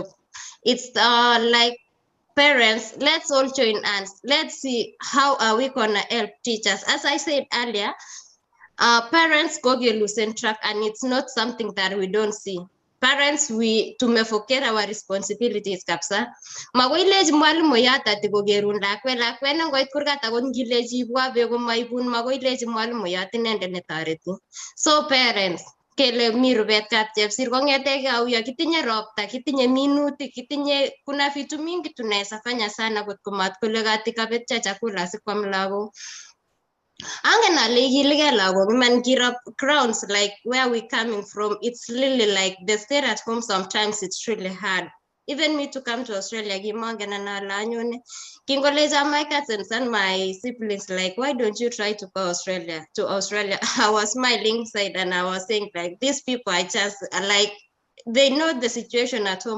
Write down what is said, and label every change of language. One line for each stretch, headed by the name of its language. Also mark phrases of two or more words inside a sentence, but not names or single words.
English: It's like parents, let's all join hands. Let's see how are we gonna help teachers. As I said earlier, parents go get losing track, and it's not something that we don't see. Parents, we forget our responsibilities kapsa.
Kalenjin: Magoileji mwalimu yata tigogerun lakwe na ngoit kurgata gon gileji bwa bego maibun magoileji mwalimu yata nende netareti.
English: So parents,
Kalenjin: kele mirubet kapchepsir kongete kauya kitinye ropta, kitinye minutik, kitinye
Swahili: kuna vitu mingi tunaweza fanya sana
Kalenjin: kotko matkole katika betcha chakula sikwam lagok. Angen ale igilige lagok man kirop
English: grounds like where we coming from. It's really like the stay at home sometimes it's really hard. Even me to come to Australia, my cousins and my siblings like, why don't you try to go to Australia? I was smiling side and I was saying like, these people are just like, they know the situation at home.